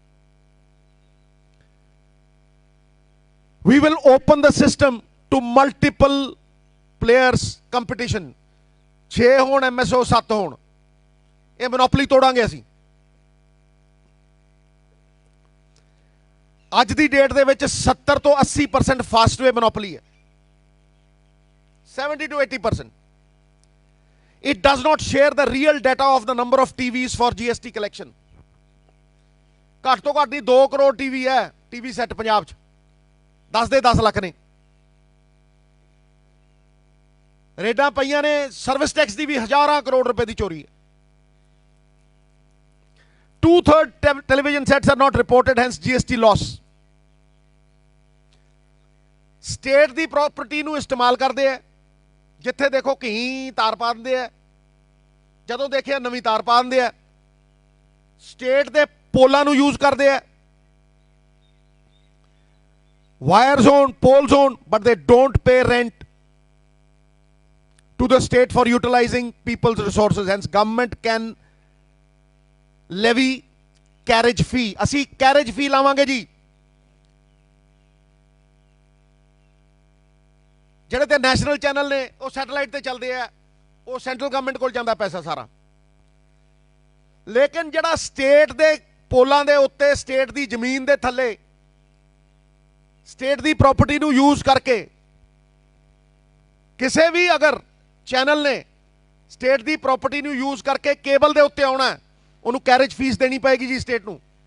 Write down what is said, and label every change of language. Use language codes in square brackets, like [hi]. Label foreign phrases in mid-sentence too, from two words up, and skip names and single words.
[en] We will open the system to multiple players competition। [pa] 6 ਹੋਣ MSO, 7 ਹੋਣ, ਇਹ ਮੋਨੋਪੋਲੀ ਤੋੜਾਂਗੇ ਅਸੀਂ। ਅੱਜ ਦੀ ਡੇਟ ਦੇ ਵਿੱਚ 70 ਤੋਂ 80% ਫਾਸਟਵੇ ਮੋਨੋਪੋਲੀ ਹੈ, 70 to 80%। [en] It does not share the real data of the number of TVs for GST collection। [pa] ਘੱਟ ਤੋਂ ਘੱਟ ਦੀ 2 ਕਰੋੜ TV ਹੈ, TV ਸੈੱਟ ਪੰਜਾਬ 'ਚ 10 ਦੇ 10 ਲੱਖ ਨੇ। ਰੇਡਾਂ ਪਈਆਂ ਨੇ [en] service tax [pa] ਦੀ ਵੀ, ਹਜ਼ਾਰਾਂ ਕਰੋੜ ਰੁਪਏ ਦੀ ਚੋਰੀ ਹੈ। [en] 2/3 television sets are not reported, hence GST loss। [pa] ਸਟੇਟ ਦੀ ਪ੍ਰਾਪਰਟੀ ਨੂੰ ਇਸਤੇਮਾਲ ਕਰਦੇ ਆ, ਜਿੱਥੇ ਦੇਖੋ ਕਹੀਂ ਤਾਰ ਪਾ ਦਿੰਦੇ ਆ, ਜਦੋਂ ਦੇਖਿਆ ਨਵੀਂ ਤਾਰ ਪਾ ਦਿੰਦੇ ਆ। ਸਟੇਟ ਦੇ ਪੋਲਾਂ ਨੂੰ ਯੂਜ਼ ਕਰਦੇ ਆ, [en] wire zone, pole zone, but they don't pay rent to the state for utilizing people's resources। Hence government can levy carriage fee, [pa] ਅਸੀਂ [en] carriage fee [pa] ਲਾਵਾਂਗੇ ਜੀ। ਜਿਹੜੇ ਤੇ ਨੈਸ਼ਨਲ ਚੈਨਲ ਨੇ ਉਹ ਸੈਟੇਲਾਈਟ ਤੇ ਚੱਲਦੇ ਆ, ਉਹ [en] central government [pa] ਕੋਲ ਜਾਂਦਾ ਪੈਸਾ ਸਾਰਾ। ਲੇਕਿਨ ਜਿਹੜਾ ਸਟੇਟ ਦੇ ਪੋਲਾਂ ਦੇ ਉੱਤੇ, ਸਟੇਟ ਦੀ ਜ਼ਮੀਨ ਦੇ ਥੱਲੇ, ਸਟੇਟ ਦੀ ਪ੍ਰਾਪਰਟੀ ਨੂੰ ਯੂਜ਼ ਕਰਕੇ ਕਿਸੇ ਵੀ ਅਗਰ ਚੈਨਲ ਨੇ ਸਟੇਟ ਦੀ ਪ੍ਰਾਪਰਟੀ ਨੂੰ ਯੂਜ਼ ਕਰਕੇ ਕੇਬਲ ਦੇ ਉੱਤੇ ਆਉਣਾ, ਉਹਨੂੰ [en] carriage fee [pa] ਦੇਣੀ ਪਏਗੀ ਜੀ ਸਟੇਟ ਨੂੰ।